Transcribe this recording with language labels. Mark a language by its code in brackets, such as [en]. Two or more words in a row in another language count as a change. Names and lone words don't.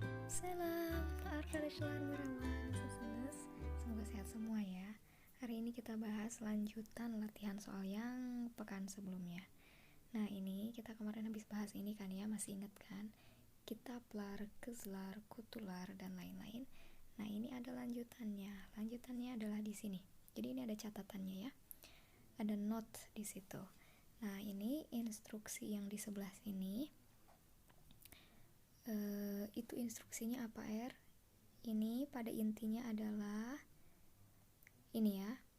[tr] Salam, arkadaşlar merhaba, nasılsınız? [id] Semoga sehat semua ya. Hari ini kita bahas lanjutan latihan soal yang pekan sebelumnya. Nah ini kita kemarin habis bahas ini kan ya, masih inget kan? [tr] Kitaplar, kezlar, kutular, [id] dan lain-lain. Nah ini ada lanjutannya. Lanjutannya adalah di sini. Jadi ini ada catatannya ya. Ada note di situ. Nah ini instruksi yang di sebelah sini. Itu instruksinya apa Ini pada intinya adalah ini ya.